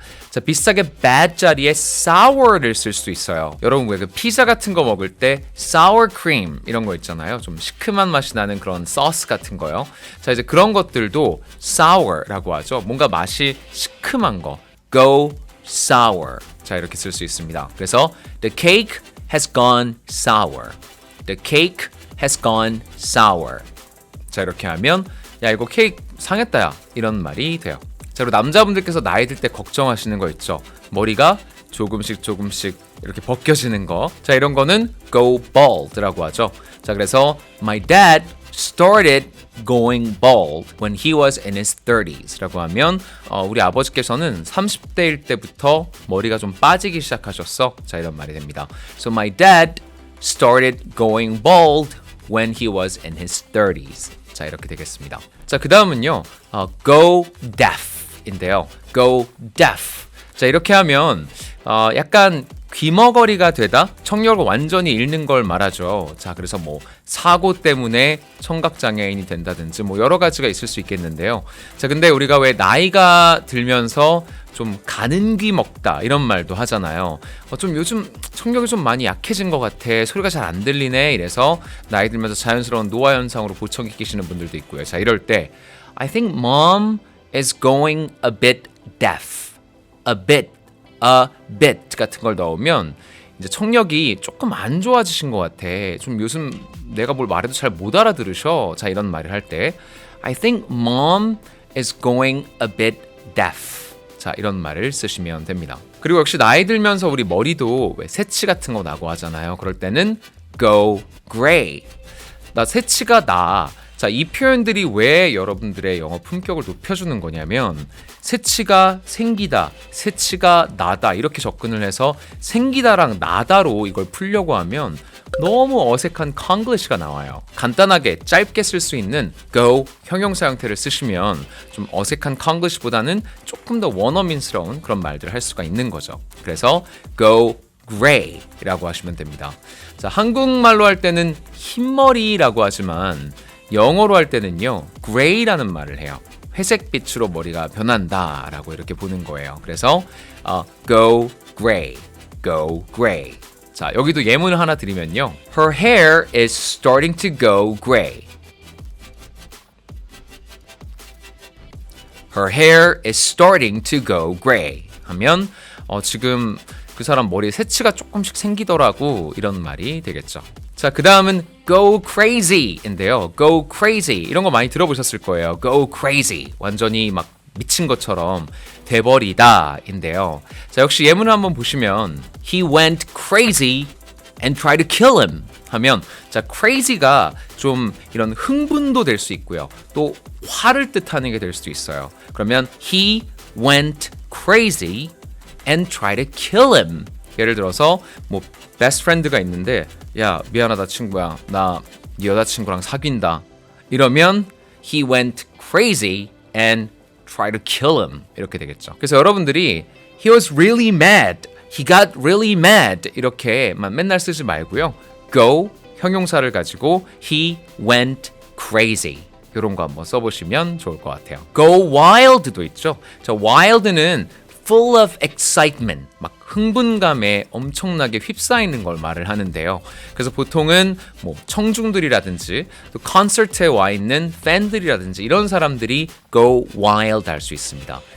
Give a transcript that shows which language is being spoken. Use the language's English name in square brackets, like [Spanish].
[Korean] 자, 비슷하게 bad 자리에 sour를 쓸 수 있어요. 여러분 왜 그 피자 같은 거 먹을 때 sour cream 이런 거 있잖아요. 좀 시큼한 맛이 나는 그런 소스 같은 거요. 자, 이제 그런 것들도 sour라고 하죠. 뭔가 맛이 시큼한 거. go sour. 자, 이렇게 쓸 수 있습니다. 그래서 [English] the cake has gone sour. The cake has gone sour. [Korean] 자, 이렇게 하면 야, 이거 케이크 상했다 야 이런 말이 돼요. 자, 그리고 남자분들께서 나이 들 때 걱정하시는 거 있죠. 머리가 조금씩 이렇게 벗겨지는 거. 자, 이런 거는 go bald라고 하죠. 자, 그래서 [English] my dad started going bald when he was in his 30s [Korean] 라고 하면 우리 아버지께서는 30대일 때부터 머리가 좀 빠지기 시작하셨어. 자, 이런 말이 됩니다. [English] So my dad started going bald when he was in his 30s. [Korean] 자, 이렇게 되겠습니다. 자, 그 다음은요, go deaf인데요. go deaf. 자, 이렇게 하면 약간 귀머거리가 되다, 청력을 완전히 잃는 걸 말하죠. 자, 그래서 뭐 사고 때문에 청각장애인이 된다든지 뭐 여러 가지가 있을 수 있겠는데요. 자, 근데 우리가 왜 나이가 들면서 좀 가는 귀 먹다 이런 말도 하잖아요. 좀 요즘 청력이 좀 많이 약해진 것 같아, 소리가 잘 안 들리네, 이래서 나이 들면서 자연스러운 노화 현상으로 보청기 끼시는 분들도 있고요. 자, 이럴 때 [English] I think mom is going a bit deaf. [Korean] a bit 같은 걸 넣으면 이제 청력이 조금 안 좋아지신 것 같아. 좀 요즘 내가 뭘 말해도 잘 못 알아들으셔. 자, 이런 말을 할 때 [English] I think mom is going a bit deaf. [Korean] 자, 이런 말을 쓰시면 됩니다. 그리고 역시 나이 들면서 우리 머리도 왜 새치 같은 거 나고 하잖아요. 그럴 때는 go gray. 나 새치가 나. 자, 이 표현들이 왜 여러분들의 영어 품격을 높여주는 거냐면 새치가 생기다, 새치가 나다 이렇게 접근을 해서 생기다랑 나다로 이걸 풀려고 하면 너무 어색한 콩글리시가 나와요. 간단하게 짧게 쓸 수 있는 go 형용사 형태를 쓰시면 좀 어색한 콩글리시보다는 조금 더 원어민스러운 그런 말들을 할 수가 있는 거죠. 그래서 go gray라고 하시면 됩니다. 자, 한국말로 할 때는 흰머리라고 하지만 영어로 할 때는요, gray라는 말을 해요. 회색빛으로 머리가 변한다 라고 이렇게 보는 거예요. 그래서 go gray, go gray. 자, 여기도 예문을 하나 드리면요, [English] her hair is starting to go gray. Her hair is starting to go gray [Korean] 하면 지금 그 사람 머리에 새치가 조금씩 생기더라고 이런 말이 되겠죠. 자, 그 다음은 go crazy인데요. go crazy 이런 거 많이 들어보셨을 거예요. go crazy 완전히 막 미친 것처럼 돼버리다인데요. 자, 역시 예문을 한번 보시면 [English] he went crazy and tried to kill him [Korean] 하면 자, crazy가 좀 이런 흥분도 될 수 있고요. 또 화를 뜻하는 게 될 수도 있어요. 그러면 [English] he went crazy and tried to kill him. [Korean] 예를 들어서 뭐 베스트 프렌드가 있는데 야, 미안하다 친구야. 나 네 여자친구랑 사귄다. 이러면 [English] he went crazy and tried to kill him. [Korean] 이렇게 되겠죠. 그래서 여러분들이 [English] he was really mad. He got really mad. [Korean] 이렇게만 맨날 쓰지 말고요. [English] go [Korean] 형용사를 가지고 [English] he went crazy. [Korean] 이런 거 한번 써보시면 좋을 것 같아요. go wild도 있죠. 자, wild는 [English] full of excitement, [Korean] 막 흥분감에 엄청나게 휩싸이는 걸 말을 하는데요. 그래서 보통은 뭐 청중들이라든지 또 콘서트에 와 있는 팬들이라든지 이런 사람들이 go wild 할 수 있습니다.